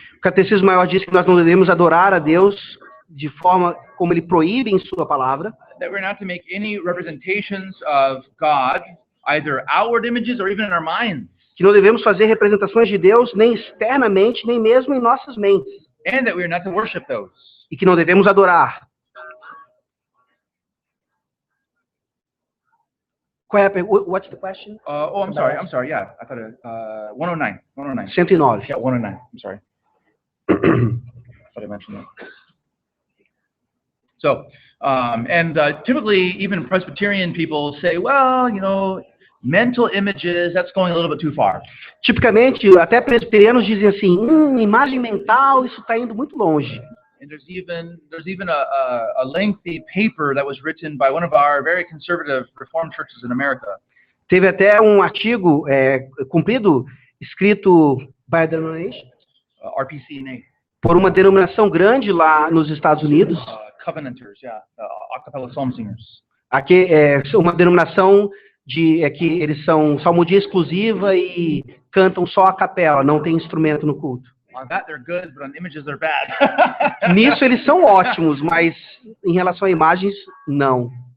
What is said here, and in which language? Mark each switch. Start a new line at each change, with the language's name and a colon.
Portuguese: O Catecismo Maior diz que nós não devemos adorar a Deus de forma como Ele proíbe em Sua palavra.
English: That we're not to make any representations of God, either outward images or even in our minds.
Portuguese: Que não devemos fazer representações de Deus nem externamente, nem mesmo em nossas mentes.
English: And that we are not to worship those.
Portuguese: E que não devemos adorar. Qual é a pergunta?
English: What's the question? I'm sorry. Yeah, I thought 109. 109. Yeah, 109. I'm sorry. I thought I mentioned that. So, typically, even Presbyterian people say, well, you know, mental images, that's going a little bit too far.
Portuguese: Tipicamente, até presbiterianos dizem assim, imagem mental, isso está indo muito longe.
English: And there's even a lengthy paper that was written by one of our very conservative Reformed churches in America.
Portuguese: Teve até um artigo comprido, escrito
English: by a denomination, RPC,
Portuguese: por uma denominação grande lá nos Estados Unidos.
English: Covenanters, yeah, a cappella psalm singers.
Portuguese: Aqui é uma denominação que eles são salmodia exclusiva e cantam só a capela, não tem instrumento no culto.
English: On that they're good, but on images they're bad.
Portuguese: Nisso eles são ótimos, mas em relação a imagens, não.